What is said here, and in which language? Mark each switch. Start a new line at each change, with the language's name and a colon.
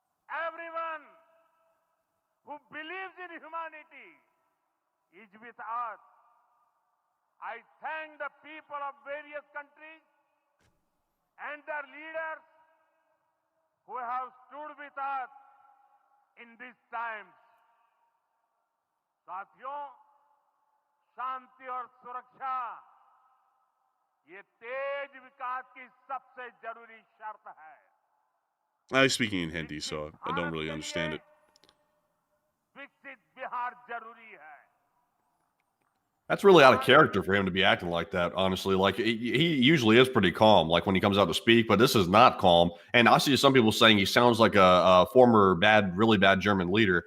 English: Everyone who believes in humanity is with us. I thank the people of various countries and their leaders who have stood with us in these times.
Hindi: साथियों, शांति और सुरक्षा ये तेज विकास की सबसे जरूरी शर्त है.
English: I'm speaking in Hindi, so I don't really understand it.
Hindi: विकसित बिहार जरूरी है.
English: That's really out of character for him to be acting like that, honestly. Like, he usually is pretty calm, like when he comes out to speak, but this is not calm. And I see some people saying he sounds like a former really bad German leader.